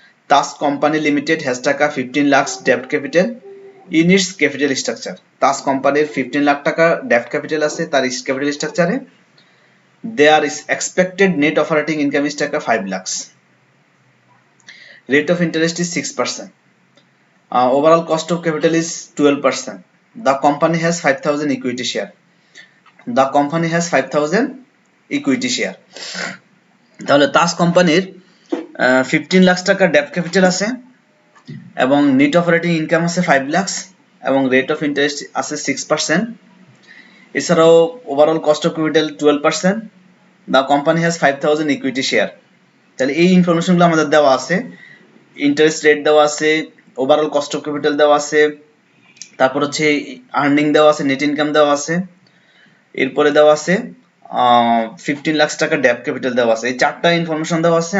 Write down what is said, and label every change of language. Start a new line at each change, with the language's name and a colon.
English: তাস company limited has টাকা 15 lakh ডেপ্ট capital in its capital structure.
Bangla: তাস কোম্পানির 15 লাখ টাকা ডেপ্ট ক্যাপিটাল আছে তার capital স্ট্রাকচারে।
English: There is expected net operating income is taka 5 lakh. Rate of interest is 6%. Overall cost of capital is 12%. The company has 5,000 equity share. The company has 5,000 equity share.
Bangla: তাহলে তাস কোম্পানির 15 লাখ টাকা ডেপ্ট ক্যাপিটাল আছে এবং নেট অপারেটিং ইনকাম আছে 5 লাখ এবং rate of interest আছে 6%। এছাড়াও overall cost of capital 12%.
English: The company has 5,000 equity share.
Bangla: তাহলে এই ইনফরমেশনগুলো আমাদের দেওয়া আছে। ইন্টারেস্ট রেট দেওয়া আছে, ওভারঅল কস্ট অফ ক্যাপিটাল দেওয়া আছে, তারপর হচ্ছে আর্নিং দেওয়া আছে, নেট ইনকাম দেওয়া আছে, এরপরে দেওয়া আছে 15 লাখ টাকা ডেপ্ট ক্যাপিটাল দেওয়া আছে। এই চারটা ইনফরমেশন দেওয়া আছে।